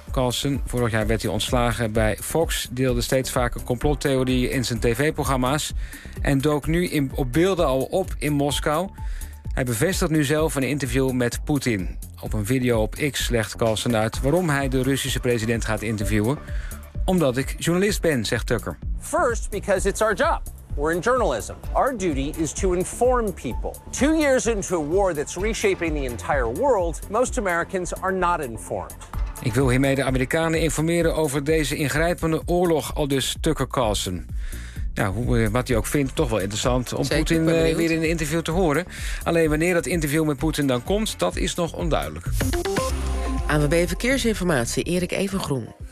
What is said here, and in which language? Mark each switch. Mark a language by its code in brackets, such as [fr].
[nl] Carlson, vorig jaar werd hij ontslagen bij Fox, deelde steeds vaker complottheorieën in zijn tv-programma's en dook nu op beelden al op in Moskou. Hij bevestigt nu zelf een interview met Poetin. Op een video op X legt Carlsen uit waarom hij de Russische president gaat interviewen. Omdat ik journalist ben, zegt Tucker. [en] First, because it's our job. We're in journalism. Our duty is to inform people. 2 years into a war that's reshaping the entire world, most Americans are not informed. [nl] Ik wil hiermee de Amerikanen informeren over deze ingrijpende oorlog, aldus Tucker Carlson. Nou, hoe, wat hij ook vindt, toch wel interessant om Poetin weer in een interview te horen. Alleen wanneer dat interview met Poetin dan komt, dat is nog onduidelijk. ANWB Verkeersinformatie, Erik Evengroen.